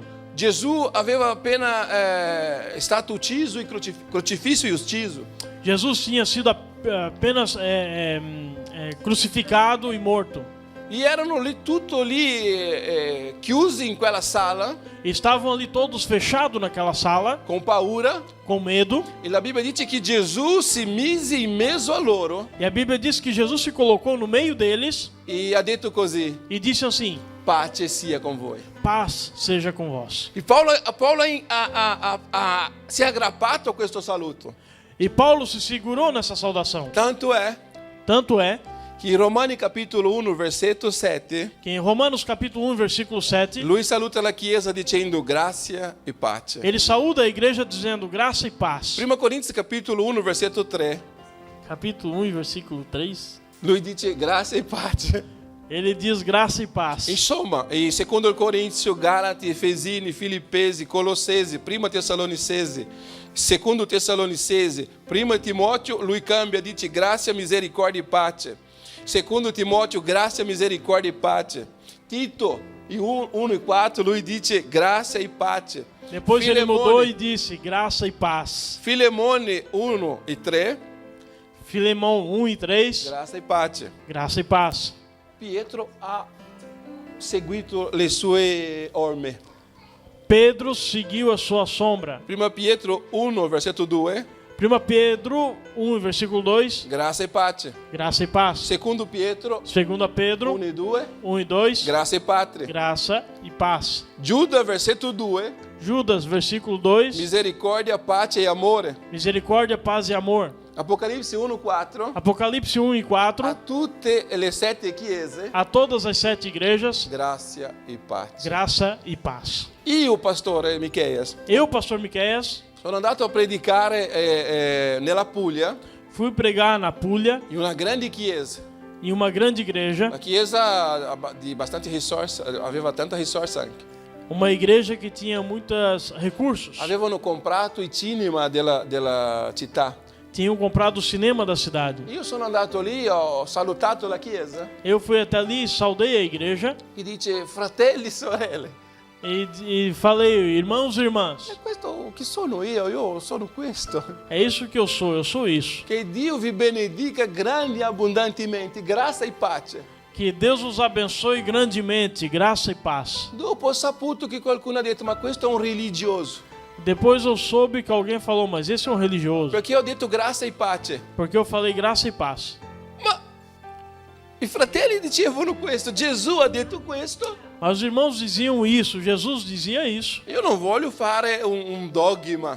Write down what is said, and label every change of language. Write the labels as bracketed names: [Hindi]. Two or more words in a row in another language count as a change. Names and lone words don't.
[Italian] Gesù aveva appena stato ucciso e crocifisso e ucciso. [Portuguese] Jesus tinha sido apenas crucificado e morto. [Italian] E erano lì, tutto lì chiusi in quella sala [Portuguese] Estavam ali todos fechados naquela sala, [Italian] con paura. [Portuguese] com medo. [Italian] E la Bibbia dice che Gesù si mise in mezzo a loro [Portuguese] E a Bíblia diz que Jesus se colocou no meio deles [Italian] e ha detto così: [Portuguese] e disse assim: [Italian] pace sia con voi. [Portuguese] paz seja com vós. [Italian] E Paulo si è aggrappato a questo saluto. [Portuguese] E Paulo se segurou nessa saudação. [Italian] Tanto è [Portuguese] Tanto é [Italian] che in Romani capitolo 1 versetto 7 [Portuguese] que em Romanos capítulo 1, versículo 7, [Italian] lui saluta la Chiesa dicendo grazia e pace. [Portuguese] ele saúda a igreja dizendo graça e paz. [Italian] 1 Corinzi capitolo 1 versetto 3 [Portuguese] Capítulo 1, versículo 3, [Italian] lui dice grazia e pace. [Portuguese] ele diz graça e paz. [Italian] Insomma, e secondo il Corinzio, Galati, Efesini, Filippesi, Colossesi, prima Tessalonicesi, secondo Tessalonicesi, prima Timóteo, lui cambia, dice grazia, misericordia e pace. Secondo Timóteo, grazia, misericordia e pace. Tito, 1 e 4, lui dice grazia e pace. [Portuguese] Depois ele mudou e disse graça e paz. [Italian] Filemone 1 e 3, [Portuguese] Filemão 1 e 3, [Italian] grazia e pace. [Portuguese] graça e paz. [Italian] Pietro ha seguito le sue orme. [Portuguese] Pedro seguiu a sua sombra. [Italian] Prima Pietro 1, versetto 2, [Portuguese] 1 Pedro 1, versículo 2, [Italian] grazia e pace. [Portuguese] graça e paz. [Italian] Secondo Pietro [Portuguese] 2 Pedro [Italian] 1 e 2, [Portuguese] 1 e 2, [Italian] grazia e pace. [Portuguese] graça e paz. [Italian] Giuda, versetto 2, [Portuguese] Judas, versículo 2, [Italian] misericordia, pace e amore. [Portuguese] misericórdia, paz e amor. [Italian] Apocalipse 1, 4, [Portuguese] Apocalipse 1 e 4, [Italian] a tutte le 7 chiese, [Portuguese] a todas as 7 igrejas, [Italian] grazia e pace. [Portuguese] graça e paz. [Italian] Io, pastore Micheias, [Portuguese] Eu, pastor Miqueias, [Italian] sono andato a predicare nella Puglia, [Portuguese] fui pregar na Puglia, [Italian] in una grande chiesa. [Portuguese] em uma grande igreja, [Italian] La chiesa di bastante risorse, aveva tanta risorsa anche. [Portuguese] uma igreja que tinha muitos recursos. [Italian] Avevano comprato i cinema della città. [Portuguese] Tinham comprado o cinema da cidade. [Italian] Io sono andato lì, ho salutato la chiesa [Portuguese] Eu fui até ali, saudei a igreja [Italian] e dice fratelli e sorelle. [Portuguese] e falei, irmãos e irmãs, [Italian] E questo chi sono io sono questo. [Portuguese] é isso que eu sou isso. [Italian] Che Dio vi benedica grandi e abbondantemente, grazia e pace. [Portuguese] Que Deus os abençoe grandemente, graça e paz. [Italian] Dopo ho saputo che qualcuno ha detto ma questo è un religioso. [Portuguese] Depois eu soube que alguém falou, mas esse é um religioso. [Italian] Perché ho detto grazia e pace. [Portuguese] Porque eu falei graça e paz. [Italian] Ma i fratelli dicevano questo, Gesù ha detto questo. [Portuguese] Mas os irmãos diziam isso, Jesus dizia isso. [Italian] Io non voglio fare un dogma,